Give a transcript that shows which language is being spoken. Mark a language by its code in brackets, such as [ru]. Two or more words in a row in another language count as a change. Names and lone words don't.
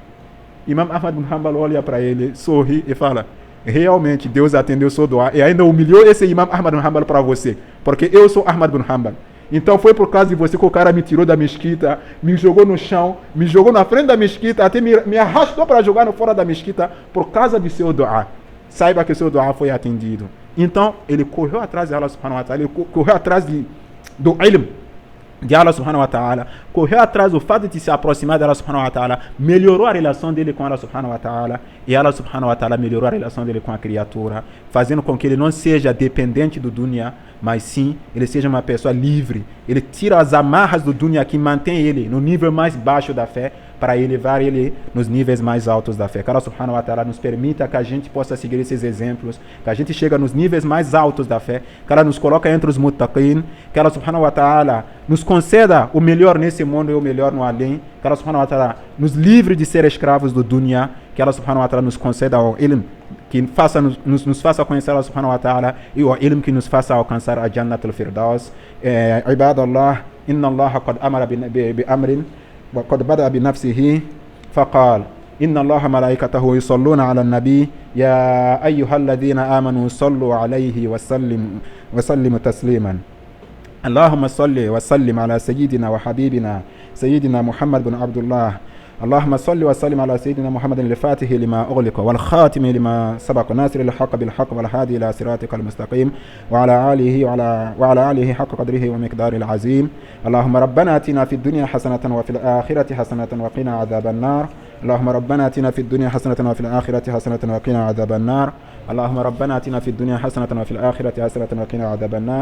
[pt] Imam Ahmad bin Hanbal olha para ele, sorri e fala, realmente Deus atendeu seu dua e ainda humilhou esse Imam Ahmad bin Hanbal para você, porque eu sou Ahmad bin Hanbal. Então foi por causa de você que o cara me tirou da mesquita, me jogou no chão, me jogou na frente da mesquita, até me arrastou para jogar fora da mesquita por causa de seu dua. Saiba que seu dua foi atendido. Então, ele correu atrás de [ar] الله سبحانه وتعالى, [pt] ele correu atrás do ilm de [ar] الله سبحانه وتعالى, [pt] correu atrás do fato de se aproximar de [ar] الله سبحانه وتعالى, [pt] melhorou a relação dele com [ar] الله سبحانه وتعالى, [pt] e [ar] الله سبحانه وتعالى [pt] melhorou a relação dele com a criatura, fazendo com que ele não seja dependente do dunya, mas sim, ele seja uma pessoa livre. Ele tira as amarras do dunya que mantém ele no nível mais baixo da fé, para elevar ele nos níveis mais altos da fé. Que [ar] الله سبحانه وتعالى [pt] nos permita que a gente possa seguir esses exemplos, que a gente chegue nos níveis mais altos da fé, que ela nos coloque entre os muttaqin, que [ar] الله سبحانه وتعالى [pt] nos conceda o melhor nesse mundo e o melhor no além, que [ar] الله سبحانه وتعالى [pt] nos livre de ser escravos do dunya, que [ar] الله سبحانه وتعالى [pt] nos conceda o ilm, que nos faça conhecer Allah subhanahu wa ta'ala, e o ilm que nos faça alcançar a Jannat al-Firdaus. [ar] عباد الله إن الله قد أمر بأمر وقد بدأ بنفسه فقال إن الله ملائكته يصلون على النبي يا أيها الذين آمنوا صلوا عليه وسلموا تسليما اللهم صل وسلم على سيدنا وحبيبنا سيدنا محمد بن عبد الله اللهم صل وسلم على سيدنا محمد الفاتح لما أغلق والخاتم لما سبق ناصر الحق بالحق والهادي إلى صراطك المستقيم وعلى آله حق قدره ومقداره العظيم اللهم ربنا آتنا في الدنيا حسنة وفي الآخرة حسنة وقنا عذاب النار اللهم ربنا آتنا في الدنيا حسنة وفي الآخرة حسنة وقنا عذاب النار اللهم ربنا آتنا في الدنيا حسنة وفي الآخرة حسنة وقنا عذاب النار.